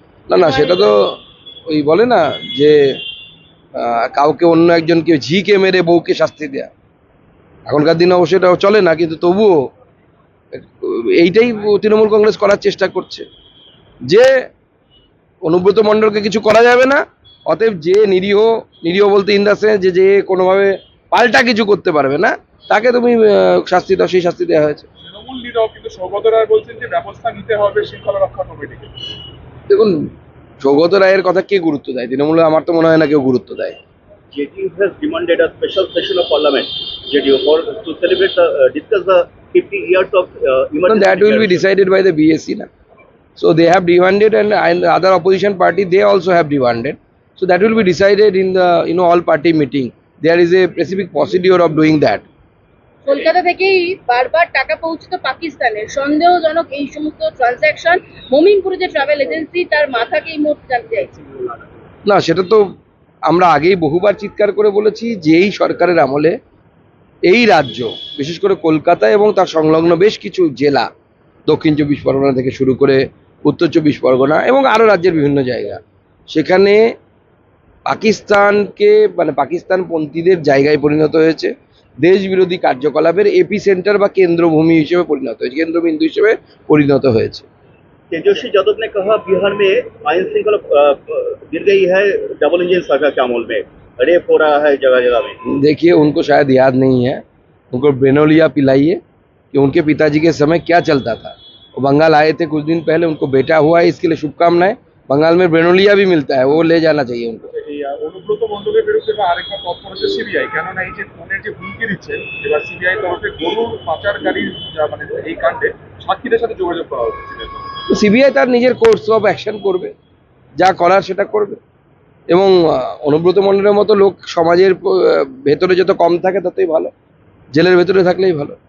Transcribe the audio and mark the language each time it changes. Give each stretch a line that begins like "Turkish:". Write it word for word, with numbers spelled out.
Bangla: না না, সেটা তো ওই বলে না যে আহ, কাউকে অন্য একজনকে ঝিকে মেরে বউকে শাস্তি দেয়া, এখনকার দিনে অবশ্য এটা চলে না, কিন্তু তবুও এইটাই তৃণমূল কংগ্রেস করার চেষ্টা করছে যে অনুব্রত মণ্ডলকে কিছু করা যাবে না, অতএব যে নিরীহ, নিরীহ বলতে
English: in the sense
Bangla: যে যে কোনোভাবে পাল্টা কিছু করতে পারবে না তাকে তুমি আহ, শাস্তি দাও, সেই শাস্তি দেওয়া হয়েছে। তৃণমূল নেতাও কিন্তু সৌগত রায় বলছেন যে ব্যবস্থা নিতে হবে শৃঙ্খলা রক্ষা কমিটিকে। দেখুন সৌগত রায়ের কথা কে গুরুত্ব দেয় তৃণমূলে? আমার তো মনে হয় না কেউ গুরুত্ব দেয়।
English: J D U has demanded a special session of parliament, J D U, for to celebrate, the, uh, discuss the fifty years of uh, No, emergency. that will be declaration. decided by the B S C, na. So they have demanded, and and the other opposition party they also have demanded. So that will be decided in the you know all party meeting. There is a specific procedure of doing that.
Bangla: Kolkata থেকেই বারবার টাকা পৌঁছতো পাকিস্তানের, সন্দেহজনক এই সমস্ত transaction মমিনপুরে যে travel agency তার মাথাকে এই মুহূর্তে জানতে চাইছি। না, সেটা তো আমরা আগেই বহুবার চিৎকার করে বলেছি যে এই সরকারের আমলে এই রাজ্য, বিশেষ করে কলকাতা এবং তার সংলগ্ন বেশ কিছু জেলা, দক্ষিণ চব্বিশ পরগনা থেকে শুরু করে উত্তর চব্বিশ পরগনা এবং আরও রাজ্যের বিভিন্ন জায়গা, সেখানে পাকিস্তানকে মানে পাকিস্তানপন্থীদের জায়গায় পরিণত হয়েছে, দেশ বিরোধী কার্যকলাপের এপি সেন্টার বা কেন্দ্রভূমি হিসেবে পরিণত হয়েছে, কেন্দ্রবিন্দু হিসেবে পরিণত হয়েছে।
Hindi: तेजस्वी यादव ने कहा बिहार में आयन श्रृंखला अ, अ, गिर गई है डबल इंजन सरकार के अमल में, रेप हो रहा है जगह जगह में। देखिए उनको शायद याद नहीं है, उनको ब्रेनोलिया पिलाइए कि उनके पिताजी के समय क्या चलता था। वो बंगाल आए थे कुछ दिन पहले, उनको बेटा हुआ है, इसके लिए शुभकामनाएं। बंगाल में ब्रेनोलिया भी मिलता है, वो ले जाना चाहिए उनको।
Bangla: এই আহ, অনুব্রত মন্ডলের বিরুদ্ধে বা আরেকটা তৎপর হচ্ছে সিবিআই, কেননা এই যে ফোনের যে হুমকি দিচ্ছে এবার সিবিআই তরফে গরুর পাচারকারীর যা মানে এই কাণ্ডে সাক্ষীদের সাথে যোগাযোগ করা হচ্ছে। তো সিবিআই তার নিজের
English: course of action
Bangla: করবে, যা করার সেটা করবে, এবং আহ, অনুব্রত মণ্ডলের মতো লোক সমাজের আহ, ভেতরে যত কম থাকে ততই ভালো, জেলের ভেতরে থাকলেই ভালো।